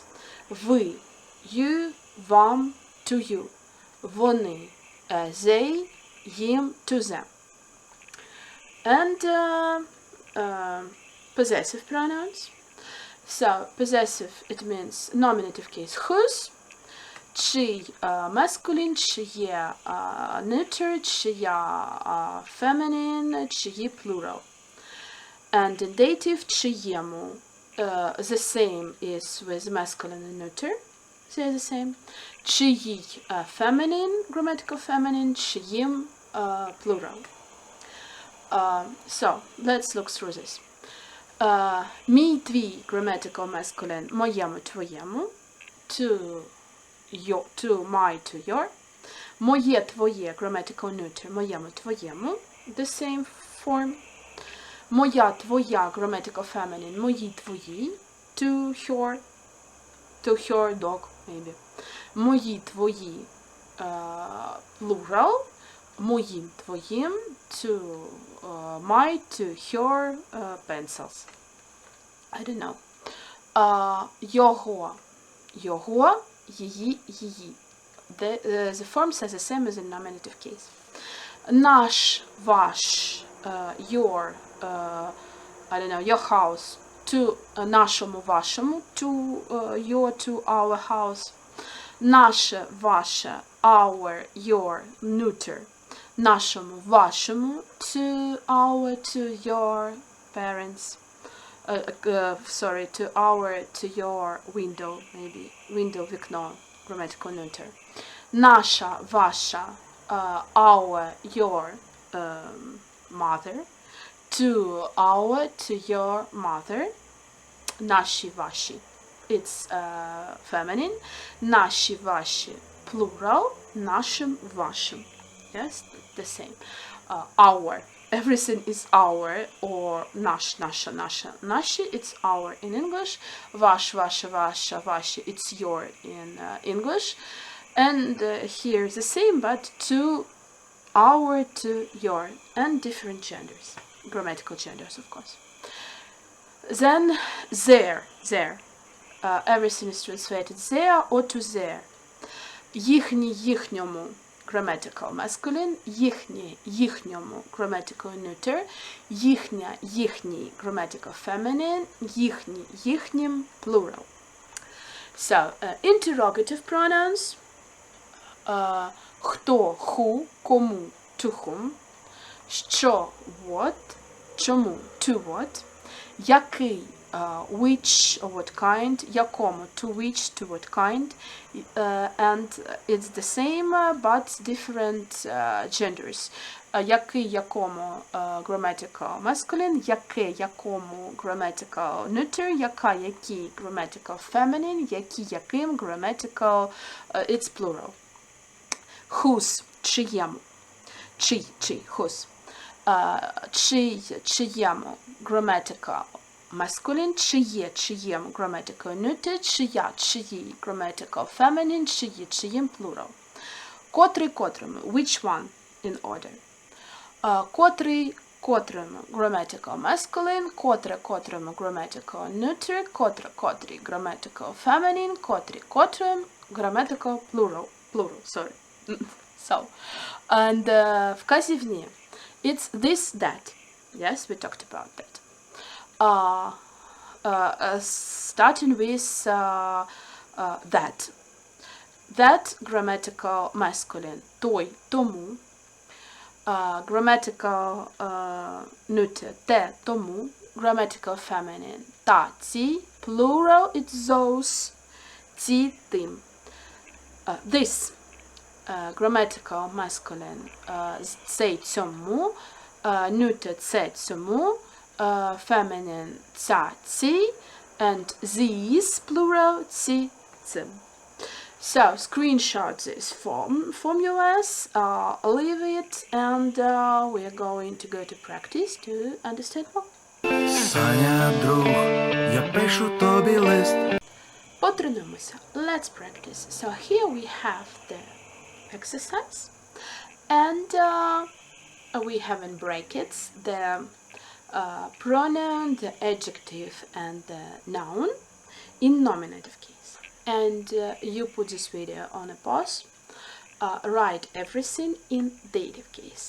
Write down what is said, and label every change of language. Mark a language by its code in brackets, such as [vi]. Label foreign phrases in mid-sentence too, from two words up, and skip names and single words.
[en] Ви, you, вам, to you. Вони, they, їм, to them. And possessive pronouns. So, possessive, it means nominative case whose, чий masculine, чиє neuter, чия feminine, чиї plural. And in dative, чиєму. The same is with masculine and neuter. They're the same. Чиїй feminine, grammatical feminine, чиїм plural. So, let's look through this. [uk] Мій, твій, [en] grammatical masculine, [uk] моєму, твоєму. [en] To my, to your. [uk] Моє, твоє, [en] grammatical neuter, [uk] моєму, твоєму. [en] The same form. [uk] Моя, твоя, [en] grammatical feminine, [uk] мої, твої. [en] To her dog, maybe. [uk] Мої, твої, plural. Моїм, твоїм. [en] To my, to her pencils. I don't know. [uk] Його, його. Її, її. [en] The forms are the same as in nominative case. [uk] Наш, ваш, [en] your, I don't know, your house, to [uk] нашому, вашому, [en] to your, to our house. [uk] Наше, ваше, [en] our, your, neuter. [uk] Нашому, вашому, [en] to our, to your parents. To our, to your window, maybe. Window, вікно, grammatical neuter. [uk] Наша, ваша, [en] our, your mother. To our, to your mother. [uk] Наші, ваші. [en] It's feminine. [uk] Наші, ваші, plural. Нашим, вашим. [en] Yes, the same. Our. Everything is our, or [uk] наш, наша, наша, наші, [en] it's our in English. [uk] Ваш, ваша, ваша, ваші, [en] it's your in English. And here the same, but to our, to your, and different genders, grammatical genders, of course. Then their. Everything is translated their or to their. [uk] Їхній, їхньому. [en] Grammatical masculine, [uk] їхнє, їхньому, [en] grammatical neuter, [uk] їхня, їхній, [en] grammatical feminine, [uk] їхні, їхнім, [en] plural. So, interrogative pronouns, хто, who, кому, to whom, що, what, чому, to what, який, which or what kind, якому, to which, to what kind, and it's the same but different genders. [uk] Який, якому, [en] grammatical masculine, [uk] яке, якому, [en] grammatical neuter, [uk] яка, який, [en] grammatical feminine, [uk] які, яким, [en] grammatical, it's plural. Whose, [uk] чиєму, чий, whose, чий, чиєму, [en] grammatical, masculine, чиєм, grammatical neuter, [uk] чия, чиї, [en] grammatical feminine, чиїм, plural. Котрому, which one in order. Котрому, grammatical masculine, котрому, grammatical neuter, котрі, grammatical feminine, котрим, grammatical plural, sorry. So, and вказівні, it's this, that. Yes, we talked about that. Starting with that. That, grammatical masculine, [uk] той, тому. [en] Grammatical neuter, [uk] те, тому. [en] Grammatical feminine, [uk] та, ці. [en] Plural, it's those, [uk] ці, тим. [en] This, grammatical masculine, [uk] цей, цьому. Neuter, це, цьому. Feminine, ця, ці. [en] And these, plural, [uk] ці, цим. [en] So, screenshot this from US, leave it, and we are going to go to practice to understand more. [uk] Саня, друг, я пишу тобі лист. Потренуємося. [en] Let's practice. So here we have the exercise, and we have in brackets the pronoun, the adjective, and the noun in nominative case. And you put this video on a pause, write everything in dative case.